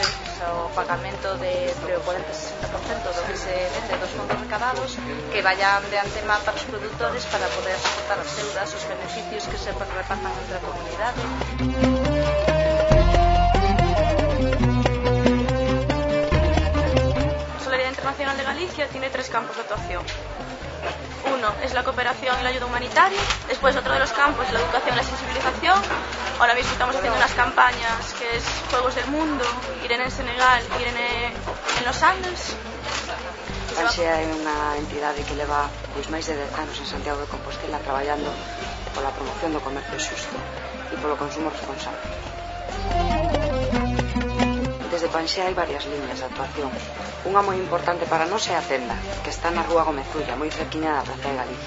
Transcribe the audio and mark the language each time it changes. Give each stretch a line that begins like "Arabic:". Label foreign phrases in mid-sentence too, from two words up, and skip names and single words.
Galician: O pagamento entre o 40 e 60% do que se vende dos fondos recadados que vayan de antema para os produtores para poder soportar as deudas, os beneficios que se repartan entre a comunidade.
Spanish: Internacional de Galicia tiene 3 campos de actuación. Uno es la cooperación y la ayuda humanitaria, después otro de los campos es la educación y la sensibilización. Ahora mismo estamos haciendo unas campañas que es Juegos del Mundo, Irene en Senegal, Irene en los Andes.
Galician: Pansea é unha entidade que leva máis de 10 anos en Santiago de Compostela traballando pola promoción do comercio xusto e polo consumo responsable. Desde Pansea hai varias liñas de actuación. Unha moi importante para nós é a tenda, que está na Rúa Gomezulla, moi cerquiña da Praza de Galicia.